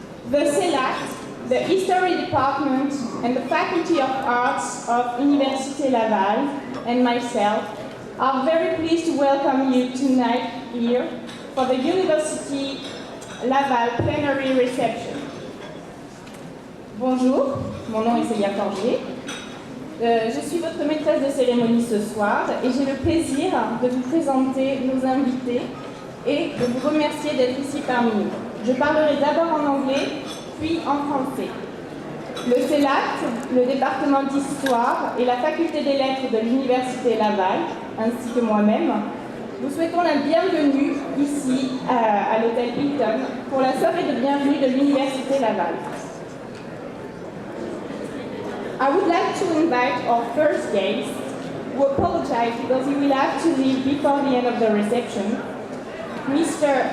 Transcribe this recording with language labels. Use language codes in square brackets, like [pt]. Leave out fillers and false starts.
[en] The CELAC, the History Department, and the Faculty of Arts of Université Laval, and myself, are very pleased to welcome you tonight here for the University Laval plenary reception. [fr] Bonjour, mon nom est Célia Forgier. Je suis votre maîtresse de cérémonie ce soir et j'ai le plaisir de vous présenter nos invités et de vous remercier d'être ici parmi nous. Je parlerai d'abord en anglais, puis en français. Le CELAC, le département d'histoire et la faculté des lettres de l'Université Laval, ainsi que moi-même, vous souhaitons la bienvenue ici à l'hôtel Hilton pour la soirée de bienvenue de l'Université Laval. [en] I would like to invite our first guest, who apologizes because he will have to leave before the end of the reception, Mr.